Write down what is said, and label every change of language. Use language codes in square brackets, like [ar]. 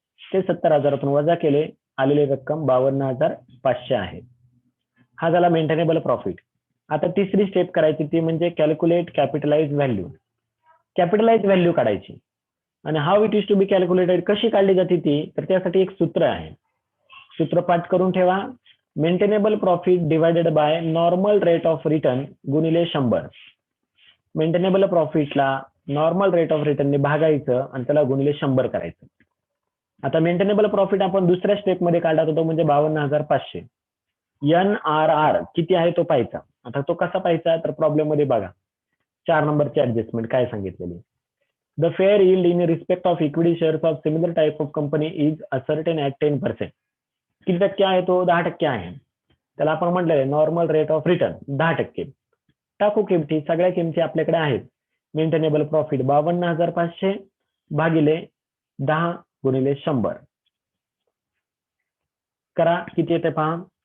[mr] ते 70,000तून वजा केले, आलेली रक्कम 52,500 आहे. हा झाला मेंटेनेबल प्रॉफिट. आता तिसरी स्टेप करायची ती म्हणजे calculate capitalise value. Capitalise value काढायची. आणि [en] how it is to be calculated, [mr] कशी काढली जाते ती, तर त्यासाठी एक सूत्र आहे. सूत्र पाठ करून ठेवा. [en] maintainable profit divided by normal rate of return [mr] गुणिले [en] 100. [mr] मेंटेनेबल प्रॉफिटला नॉर्मल रेट ऑफ रिटर्नने भागायचं आणि त्याला गुणिले 100 करायचं. आता मेंटेनेबल प्रॉफिट आपण दुसऱ्या स्टेप मध्ये काढत होतो म्हणजे 52,500. NRR किती आहे तो पाहायचा. आता तो कसा पाहायचा, तर प्रॉब्लेम मध्ये बघा 4 नंबरची ऍडजस्टमेंट काय सांगितलेली. [en] The fair yield in respect of equity shares of similar type of company is ascertain at 10%. [mr] किती टक्के आहे तो, 10% आहे. त्याला आपण म्हटलेलं नॉर्मल रेट ऑफ रिटर्न 10%. टाकू किमती, सगळ्या किमती आपल्याकडे आहेत. मेंटेनेबल प्रॉफिट 52,500 भागिले 10 गुणिले 100 करा, किती येते पहा.